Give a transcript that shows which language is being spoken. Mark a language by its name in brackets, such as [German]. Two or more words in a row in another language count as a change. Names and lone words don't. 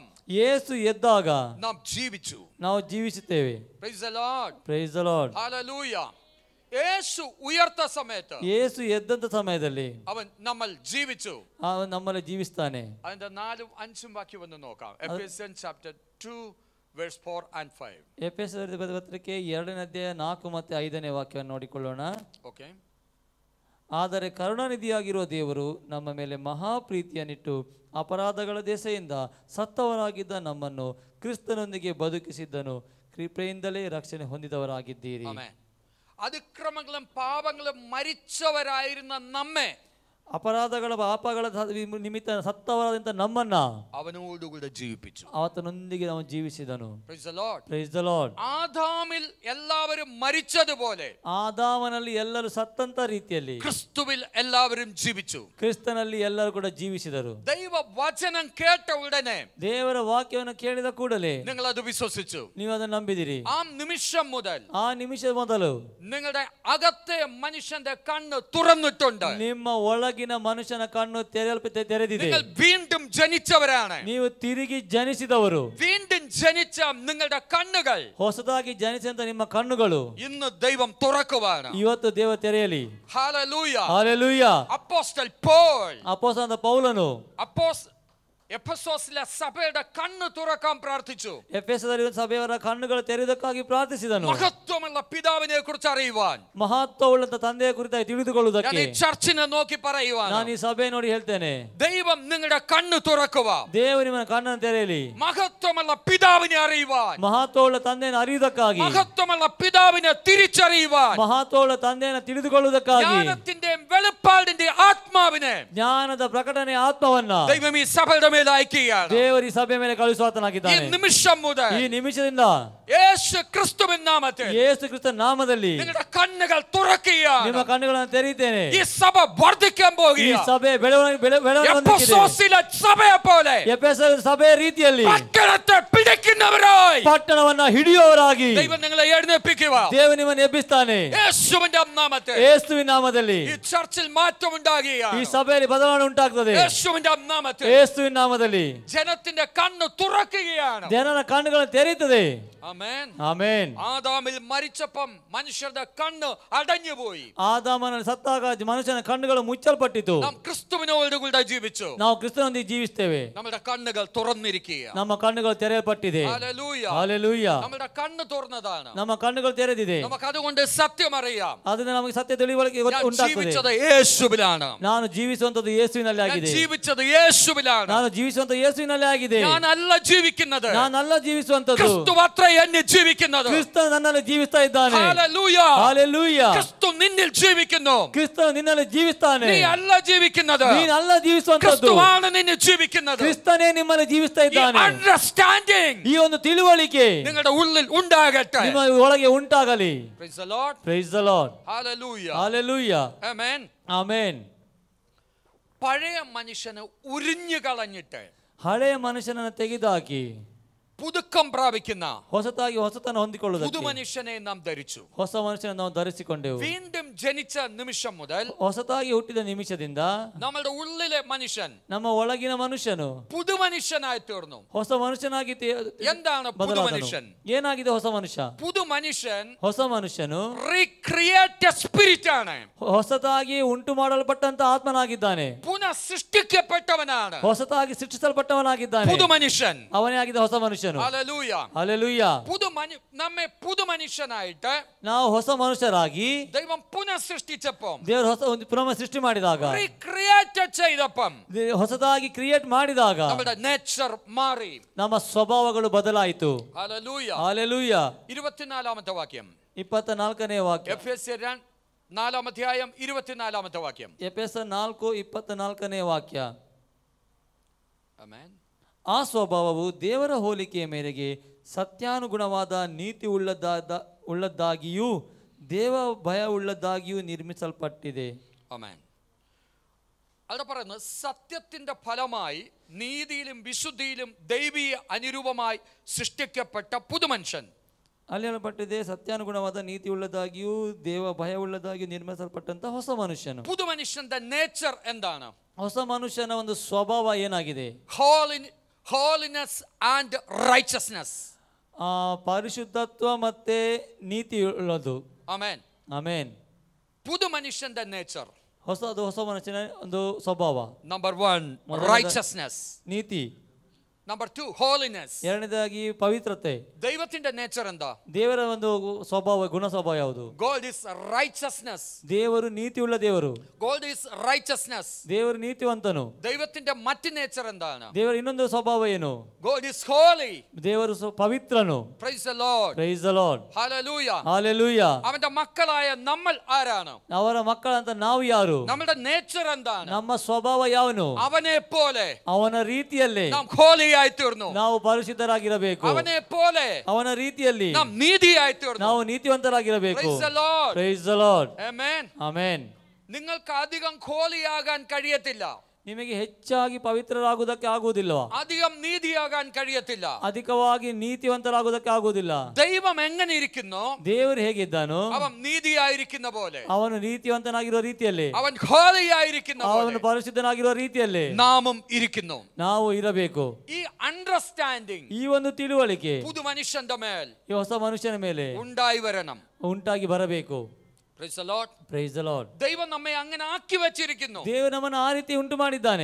[Kannada] ಯೇಸು ಎದ್ದಾಗ [Malayalam] നാം ജീവിച്ചു. [Kannada] ನಾವು ಜೀವಿಸುತ್ತೇವೆ. [English] Praise the Lord. Praise the Lord. [Malayalam] Hallelujah. യേശു ഉയർത്ത സമയത്ത്, [Kannada] ಯೇಸು ಎದ್ದಂತ ಸಮಯದಲ್ಲಿ [Malayalam] അവൻ നമ്മൾ ജീവിച്ചു. [Kannada] ಅವನು ನಮ್ಮಲ್ಲಿ ಜೀವಿಸ್ತಾನೆ. [Malayalam] അതിന്റെ 4ഉം 5ഉം വാക്യം ഒന്ന് നോക്കാം. എഫേസ്യൻ ചാപ്റ്റർ 2 [English] verse 4 and 5. [Kannada] ಎಫೆಸರ ಪತ್ರಿಕೆ 2ನೇ ಅಧ್ಯಾಯ 4 ಮತ್ತು 5ನೇ ವಾಕ್ಯವನ್ನು ನೋಡಿಕೊಳ್ಳೋಣ. ಓಕೆ. ಆದರೆ ಕರುಣಾನಿಧಿಯಾಗಿರುವ ದೇವರು ನಮ್ಮ ಮೇಲೆ ಮಹಾಪ್ರೀತಿಯನ್ನಿಟ್ಟು ಅಪರಾಧಗಳ ದೆಸೆಯಿಂದ ಸತ್ತವರಾಗಿದ್ದ ನಮ್ಮನ್ನು ಕ್ರಿಸ್ತನೊಂದಿಗೆ ಬದುಕಿಸಿದ್ದನು. ಕೃಪೆಯಿಂದಲೇ ರಕ್ಷಣೆ ಹೊಂದಿದವರಾಗಿದ್ದೀರಿ. [Malayalam] അതിക്രമങ്ങളും പാപങ്ങളും മരിച്ചവരായിരുന്ന നമ്മെ, [Kannada] ಅಪರಾಧಗಳ ಪಾಪಗಳ ನಿಮಿತ್ತ ಸತ್ತವರಾದಂತ ನಮ್ಮನ್ನ [Malayalam] അവനോടുകൂടെ ജീവിപ്പിച്ചു. [Kannada] ಆತನೊಂದಿಗೆ ನಾವು ಜೀವಿಸಿದನು. [English] Praise the Lord. Praise the Lord. [Malayalam] ആദാമിൽ എല്ലാവരും മരിച്ചതുപോലെ [Kannada] ಆದಾಮನಲ್ಲಿ ಎಲ್ಲರೂ ಸತ್ತಂತ ರೀತಿಯಲ್ಲಿ [Malayalam] ക്രിസ്തുവിൽ എല്ലാവരും ജീവിച്ചു. [Kannada] ಕ್ರಿಸ್ತನಲ್ಲಿ ಎಲ್ಲರೂ ಕೂಡ ಜೀವಿಸಿದರು. [Malayalam] ദൈവ വചനം കേട്ട ഉടനെ, [Kannada] ದೇವರ ವಾಕ್ಯವನ್ನು ಕೇಳಿದ ಕೂಡಲೇ [Malayalam] നിങ്ങൾ അത് വിശ്വസിച്ചു. [Kannada] ನೀವು ಅದನ್ನು ನಂಬಿದಿರಿ. [Malayalam] ആ നിമിഷം മുതൽ [Kannada] ಆ ನಿಮಿಷ ಮೊದಲು [Malayalam] നിങ്ങളുടെ അകത്തെ മനുഷ്യന്റെ കണ്ണ് തുറന്നിട്ടുണ്ട്. [Kannada] ನಿಮ್ಮ ಒಳಗಿನ ಮನುಷ್ಯನ ಕಣ್ಣು ತೆರೆದಿದೆ. [Malayalam] നിങ്ങൾ വീണ്ടും ജനിച്ചവരാണ്. [Kannada] ನೀವು ತಿರುಗಿ ಜನಿಸಿದವರು. [Malayalam] വീണ്ടും ജനിച്ച നിങ്ങളുടെ കണ്ണുകൾ, [Kannada] ಹೊಸದಾಗಿ ಜನಿಸಿದಂತ ನಿಮ್ಮ ಕಣ್ಣುಗಳು [Malayalam] ഇന്ന് ദൈവം തുറക്കുവാണ്. [Kannada] ಇವತ್ತು ದೇವ ತೆರೆಯಲಿ. [Malayalam] ഹല്ലേലൂയ. [Kannada] ಹಲ್ಲೆಲೂಯಾ. [Malayalam] അപ്പോസ്തൽ പോൾ, [Kannada] ಅಪೊಸ್ತಲನಾದ ಪೌಲನು [Malayalam] എഫെസോസിലെ സഭയുടെ കണ്ണ് തുറക്കാൻ പ്രാർത്ഥിച്ചു. [Kannada] ಎಫೆಸದಲ್ಲಿ ಸಭೆಯವರ ಕಣ್ಣುಗಳು ತೆರೆಯುವುದಕ್ಕಾಗಿ ಪ್ರಾರ್ಥಿಸಿದನು. [Malayalam] മഹത്വമുള്ള പിതാവിനെ കുറിച്ച് അറിയുവാൻ, [Kannada] ಮಹತ್ವವುಳ್ಳ ತಂದೆಯ ಕುರಿತಾಗಿ ತಿಳಿದುಕೊಳ್ಳುವುದಕ್ಕೆ. [Malayalam] ഞാൻ ഈ ചർച്ചിനെ നോക്കി പറയുവാൻ, [Kannada] ನಾನು ಈ ಸಭೆ ನೋಡಿ ಹೇಳ್ತೇನೆ, [Malayalam] ദൈവം നിങ്ങളുടെ കണ്ണ് തുറക്കുക. [Kannada] ದೇವರು ನಿಮ್ಮ ಕಣ್ಣನ್ನು ತೆರೆಯಲಿ. [Malayalam] മഹത്വമുള്ള പിതാവിനെ അറിയുവാൻ, [Kannada] ಮಹತ್ವವುಳ್ಳ ತಂದೆಯನ್ನು അറിಯುವುದಕ್ಕಾಗಿ. [Malayalam] മഹത്വമുള്ള പിതാവിനെ തിരിച്ചറിയുവാൻ, [Kannada] ಮಹತ್ವವುಳ್ಳ ತಂದೆಯನ್ನು ತಿಳಿದುಕೊಳ್ಳುವುದಕ್ಕಾಗಿ. [Malayalam] ജ്ഞാനത്തിന്റെയും വെളിപ്പാടിന്റെ ആത്മാവിനെ [Kannada] ಜ್ಞಾನದ ಪ್ರಕಟಣೆ ಆತ್ಮವನ್ನ [Malayalam] ദൈവം ഈ സഭയുടെ മേൽ അയക്കുകയാണ്. [Kannada] ದೇವರು ಈ ಸಭೆ ಮೇಲೆ ಕಳುಹಿಸುವಾತನಾಗಿದ್ದಾನೆ. [Malayalam] ഈ നിമിഷം മുതൽ, [Kannada] ಈ ನಿಮಿಷದಿಂದ [Malayalam] യേശു ക്രിസ്തുവിൻ നാമത്തിൽ [Kannada] ಯೇಸು ಕ್ರಿಸ್ತನ ನಾಮದಲ್ಲಿ [Malayalam] നിങ്ങളുടെ കണ്ണുകൾ തുറക്കുകയാണ്. [Kannada] ನಿಮ್ಮ ಕಣ್ಣುಗಳನ್ನು ತೆರೆಯುತ್ತೇನೆ. [Malayalam] ഈ സഭ വർദ്ധിക്കാൻ [Kannada] ಈ [Malayalam] പോകുകയാണ്. [Kannada] ಸಭೆ ಬೆಳವಣಿಗೆ [Malayalam] എഫെസോസിലെ സഭയെ പോലെ [Kannada] ಎಫೆಸ ಸಭೆ ರೀತಿಯಲ್ಲಿ [Malayalam] പട്ടണത്തെ പിടിക്കുന്നവരായി [Kannada] ಪಟ್ಟಣವನ್ನ ಹಿಡಿಯುವವರಾಗಿ [Malayalam] ദൈവം നിങ്ങളെ എഴുന്നേൽപ്പിക്കുക. [Kannada] ದೇವರು ನಿಮ್ಮನ್ನು ಎಬ್ಬಿಸ್ತಾನೆ. [Malayalam] യേശുവിന്റെ നാമത്തിൽ [Kannada] ಯೇಸುವಿನ ನಾಮದಲ್ಲಿ [Malayalam] ഈ ചർച്ചിൽ മാറ്റം ഉണ്ടാകുകയാണ്. [Kannada] ಈ ಸಭೆಯಲ್ಲಿ ಬದಲಾವಣೆ ಉಂಟಾಗ್ತದೆ. [Malayalam] യേശുവിന്റെ നാമത്തിൽ [Kannada] ಯೇಸುವಿನ ನಾಮದಲ್ಲಿ [Malayalam] ജനത്തിന്റെ കണ്ണ് തുറക്കുകയാണ്. [Kannada] ಜನರ ಕಣ್ಣುಗಳನ್ನು ತೆರೆಯುತ್ತದೆ. [Malayalam] ആമേൻ. [Kannada] ಆಮೆನ್. [Malayalam] ആദാമിൽ മരിച്ചപ്പം മനുഷ്യരുടെ കണ്ണ് അടഞ്ഞുപോയി. [Kannada] ಆದಾಮನ ಸತ್ತಾಗ ಮನುಷ್ಯನ ಕಣ್ಣುಗಳು ಮುಚ್ಚಲ್ಪಟ್ಟಿತು. [Malayalam] നാം ക്രിസ്തുവിനോടുകൂടെ ജീവിച്ചു. [Kannada] ನಾವು ಕ್ರಿಸ್ತನೊಂದಿಗೆ ಜೀವಿಸ್ತೇವೆ. [Malayalam] നമ്മുടെ കണ്ണുകൾ തുറന്നിരിക്കുക. [Kannada] ನಮ್ಮ ಕಣ್ಣುಗಳು ತೆರೆಯಲ್ಪಟ್ಟಿದೆ. [Malayalam] ഹല്ലേലൂയ. [Kannada] ಹಲ್ಲೆಲೂಯ. [Malayalam] നമ്മുടെ കണ്ണ് തുറന്നതാണ്. [Kannada] ನಮ್ಮ ಕಣ್ಣುಗಳು ತೆರೆದಿದೆ. [Malayalam] നമുക്ക് അതുകൊണ്ട് സത്യം അറിയാം. [Kannada] ಅದರಿಂದ ನಮಗೆ ಸತ್ಯ ತಿಳಿವಳಿಕೆ ಉಂಟಾಗ್ತದೆ. [Malayalam] ജീവിച്ചത് യേശുവിലാണ്. [Kannada] ನಾನು ಜೀವಿಸುವಂತದ್ದು ಯೇಸುವಿನಲ್ಲಿ ಆಗಿದೆ. [Malayalam] ജീവിച്ചത് യേശുവിലാണ്. [Kannada] ನಾನು ಜೀವಿಸುವಂತ ಯೇಸುವಿನಲ್ಲಿ ಆಗಿದೆ. [Malayalam] ഞാനല്ല ജീവിക്കുന്നത്, [Kannada] ನಾನಲ್ಲ ಜೀವಿಸುವಂತದ್ದು, [Malayalam] ക്രിസ്തു അത്രേ എന്നെ ജീവിക്കുന്നത്. [Kannada] ಕ್ರಿಸ್ತ ನನ್ನಲ್ಲಿ ಜೀವಿಸ್ತಾ ಇದ್ದಾನೆ. [Malayalam] ഹല്ലേലൂയ. [Kannada] ಹಲ್ಲೆಲೂಯ. [Malayalam] ക്രിസ്തു നിന്നിൽ ജീവിക്കുന്നു. [Kannada] ಕ್ರಿಸ್ತ ನಿನ್ನಲ್ಲಿ ಜೀವಿಸ್ತಾನೆ. [Malayalam] നീ അല്ല ജീവിക്കുന്നത്, [Kannada] ನೀನಲ್ಲ ಜೀವಿಸುವಂತದ್ದು, [Malayalam] ക്രിസ്തുവാണ് നിന്നെ ജീവിക്കുന്നത്. [Kannada] ಕ್ರಿಸ್ತನೇ ನಿಮ್ಮಲ್ಲಿ ಜೀವಿಸ್ತಾ ಇದ್ದಾನೆ. [Malayalam] അണ്ടർസ്റ്റാൻഡിംഗ് [Kannada] ಈ ಒಂದು ತಿಳುವಳಿಕೆ [Malayalam] നിങ്ങളുടെ ഉള്ളിൽ ഉണ്ടാകട്ടെ. [Kannada] ನಿಮ್ಮ ಒಳಗೆ ಉಂಟಾಗಲಿ. [English] Praise the Lord. Praise the Lord. Hallelujah. Hallelujah. Amen. Amen. [Malayalam] പഴയ മനുഷ്യനെ ഉരിഞ്ഞു കളഞ്ഞിട്ട് [Kannada] ಹಳೆಯ ಮನುಷ್ಯನನ್ನು ತೆಗೆದುಹಾಕಿ [Malayalam] പുതുക്കം പ്രാപിക്കുന്ന [Kannada] ಹೊಸತಾಗಿ ಹೊಸತನ ಹೊಂದಿಕೊಳ್ಳುವುದಕ್ಕೆ [Malayalam] പുതു മനുഷ്യനെ നാം ധരിച്ചു. [Kannada] ಹೊಸ ಮನುಷ್ಯನನ್ನು ನಾವು ಧರಿಸಿಕೊಂಡೆವು. [Malayalam] വീണ്ടും ജനിച്ച നിമിഷം മുതൽ [Kannada] ಹೊಸತಾಗಿ ಹುಟ್ಟಿದ ನಿಮಿಷದಿಂದ [Malayalam] നമ്മുടെ ഉള്ളിലെ മനുഷ്യൻ [Kannada] ನಮ್ಮ ಒಳಗಿನ ಮನುಷ್ಯನು [Malayalam] പുതു മനുഷ്യനായി തീർന്നു. [Kannada] ಹೊಸ ಮನುಷ್ಯನಾಗಿ [Malayalam] എന്താണ് പുതു മനുഷ്യൻ? [Kannada] ಏನಾಗಿದೆ ಹೊಸ ಮನುಷ್ಯ? [Malayalam] പുതു മനുഷ്യൻ [Kannada] ಹೊಸ ಮನುಷ್ಯನು [English] recreate spirit [Malayalam] ആണ്. [Kannada] ಹೊಸತಾಗಿ ಉಂಟು ಮಾಡಲ್ಪಟ್ಟಂತ ಆತ್ಮನಾಗಿದ್ದಾನೆ. [Malayalam] പുനഃ സൃഷ്ടിക്കപ്പെട്ടവനാണ്. [Kannada] ಹೊಸತಾಗಿ ಸೃಷ್ಟಿಸಲ್ಪಟ್ಟವನಾಗಿದ್ದಾನೆ. [Malayalam] പുതു മനുഷ്യൻ. [Kannada] ಅವನೇ ಆಗಿದ್ದ ಹೊಸ ಮನುಷ್ಯನು. [Malayalam] ഹല്ലേലൂയ. [Kannada] ಹಲ್ಲೆಲೂಯ. [Malayalam] നമ്മെ പുതു മനുഷ്യനായിട്ട് [Kannada] ನಾವು ಹೊಸ ಮನುಷ್ಯರಾಗಿ [Malayalam] ദൈവം പുനഃ സൃഷ്ടിച്ചപ്പം, [Kannada] ದೇವರು ಹೊಸ ಒಂದು ಪುನಃ ಸೃಷ್ಟಿ ಮಾಡಿದಾಗ, [Malayalam] റീക്രിയേറ്റ് ചെയ്തപ്പം [Kannada] ಹೊಸದಾಗಿ ಕ್ರಿಯೇಟ್ ಮಾಡಿದಾಗ [Malayalam] നമ്മുടെ നേച്ചർ മാറി. [Kannada] ನಮ್ಮ ಸ್ವಭಾವಗಳು ಬದಲಾಯಿತು. [Malayalam] ഹല്ലേലൂയ. [Kannada] ಹಲ್ಲೆಲೂಯ. [Malayalam] 24ാമത്തെ വാക്യം, [Kannada] 24ನೇ ವಾಕ್ಯ, [Malayalam] എഫെസ്യർ 4-ാം അധ്യായം 24ാമത്തെ വാക്യം. [Kannada] ಎಫೆಸ 4:24ನೇ ವಾಕ್ಯ. [Malayalam] ആമേൻ. [Kannada] ಆ ಸ್ವಭಾವವು ದೇವರ ಹೋಲಿಕೆಯ ಮೇರೆಗೆ ಸತ್ಯಾನುಗುಣವಾದ ನೀತಿ ಉಳ್ಳದ್ದಾಗಿಯೂ ದೇವ ಭಯ ಉಳ್ಳದ್ದಾಗಿಯೂ ನಿರ್ಮಿಸಲ್ಪಟ್ಟಿದೆ. [Malayalam] ആമേൻ. അവിടെ പറയുന്നത് സത്യത്തിന്റെ ഫലമായി നീതിയിലും വിശുദ്ധിയിലും ദൈവീയ അനുരൂപമായി സൃഷ്ടിക്കപ്പെട്ട പുതുമനുഷ്യൻ. [Kannada] ಅಲ್ಲಿ ಹೇಳಲ್ಪಟ್ಟಿದೆ, ಸತ್ಯಾನುಗುಣವಾದ ನೀತಿ ಉಳ್ಳದಾಗಿಯೂ ದೇವ ಭಯ ಉಳ್ಳದಾಗಿಯೂ ನಿರ್ಮಿಸಲ್ಪಟ್ಟಂತ ಹೊಸ ಮನುಷ್ಯನು. [Malayalam] പുതുമനുഷ്യന്റെ നേച്ചർ എന്താണ്? [Kannada] ಹೊಸ ಮನುಷ್ಯನ ಒಂದು ಸ್ವಭಾವ ಏನಾಗಿದೆ? [English] Holiness and righteousness. [Kannada] ಪರಿಶುದ್ಧತ್ವ ಮತ್ತೆ ನೀತಿ ಉಳ್ಳದು. ಆಮೆನ್. ಆಮೆನ್. [Malayalam] പുതു മനുഷ്യന്റെ നേച്ചർ, [Kannada] ಹೊಸ ಮನುಷ್ಯನ ಒಂದು ಸ್ವಭಾವ. [English] Number 1 righteousness, [Kannada] ನೀತಿ. [English] Number 2 holiness, [Kannada] ಎರಡನೇದಾಗಿ ಪವಿತ್ರತೆ. [Malayalam] ദൈവത്തിന്റെ നേച്ചർ എന്താ? [Kannada] ದೇವರ ಒಂದು ಸ್ವಭಾವ, ಗುಣ ಸ್ವಭಾವ ಯಾವುದು? [English] God is righteousness. [Kannada] ದೇವರು ನೀತಿಯುಳ್ಳ ದೇವರು. [English] God is righteousness. [Kannada] ದೇವರು ನೀತಿವಂತನು. [Malayalam] ദൈവത്തിന്റെ മറ്റു നേച്ചർ എന്താണ്? [Kannada] ದೇವರ ಇನ್ನೊಂದು ಸ್ವಭಾವ ಏನು? [English] God is holy. [Kannada] ದೇವರು ಪವಿತ್ರನು. [English] Praise the Lord. Praise the Lord. Hallelujah. Hallelujah. [Malayalam] അവന്റെ മക്കളായ നമ്മൾ ആരാണ്? [Kannada] ಅವರ ಮಕ್ಕಳಂತ ನಾವು ಯಾರು? [Malayalam] നമ്മുടെ നേച്ചർ എന്താണ്? [Kannada] ನಮ್ಮ ಸ್ವಭಾವ ಯಾವನು? [Malayalam] അവനെ പോലെ [Kannada] ಅವನ ರೀತಿಯಲ್ಲಿ [Malayalam] നാം holy ആയി തീർന്നു. [Kannada] ನಾವು ಪರಿಶುದ್ಧರಾಗಿರಬೇಕು. [Malayalam] അവനെ പോലെ [Kannada] ಅವನ ರೀತಿಯಲ್ಲಿ [Malayalam] നാം നീതിയായി തീർന്നു. [Kannada] ನಾವು ನೀತಿವಂತರಾಗಿರಬೇಕು. [English] Praise the Lord. Praise the Lord. Amen. Amen. [Malayalam] നിങ്ങൾക്ക് അധികം ഹോളിയാകാൻ കഴിയത്തില്ല. [Kannada] ನಿಮಗೆ ಹೆಚ್ಚಾಗಿ ಪವಿತ್ರರಾಗುವುದಕ್ಕೆ ಆಗುವುದಿಲ್ಲವಾ? [Malayalam] അധികം നീതിയാകാൻ കഴിയത്തില്ല. [Kannada] ಅಧಿಕವಾಗಿ ನೀತಿವಂತರಾಗುವುದಕ್ಕೆ ಆಗುವುದಿಲ್ಲ. [Malayalam] ദൈവം എങ്ങനെ ഇരിക്കുന്നു? [Kannada] ದೇವರು ಹೇಗಿದ್ದಾನೋ [Malayalam] അവൻ നീതിയായിരിക്കുന്ന പോലെ, [Kannada] ಅವನು ನೀತಿವಂತನಾಗಿರುವ ರೀತಿಯಲ್ಲಿ, [Malayalam] അവൻ ഹോളിയായിരിക്കുന്ന [Kannada] ಅವನು [Malayalam] പോലെ [Kannada] ಪರಿಶುದ್ಧನಾಗಿರುವ ರೀತಿಯಲ್ಲಿ [Malayalam] നാമും ഇരിക്കുന്നു. [Kannada] ನಾವು ಇರಬೇಕು. [Malayalam] ഈ അണ്ടർസ്റ്റാൻഡിങ് [Kannada] ಈ ಒಂದು ತಿಳುವಳಿಕೆ [Malayalam] പുതു മനുഷ്യന്റെ മേൽ [Kannada] ಈ ಹೊಸ ಮನುಷ್ಯನ ಮೇಲೆ [Malayalam] ഉണ്ടായി വരണം. [Kannada] ಉಂಟಾಗಿ ಬರಬೇಕು. [English] Praise the Lord. Praise the Lord. [Malayalam] ദൈവം നമ്മെ അങ്ങനെ ആക്കി വെച്ചിരിക്കുന്നു. [Kannada] ದೇವರು ನಮ್ಮನ್ನು ಆ ರೀತಿ ಉಂಟು ಮಾಡಿದ್ದಾನೆ.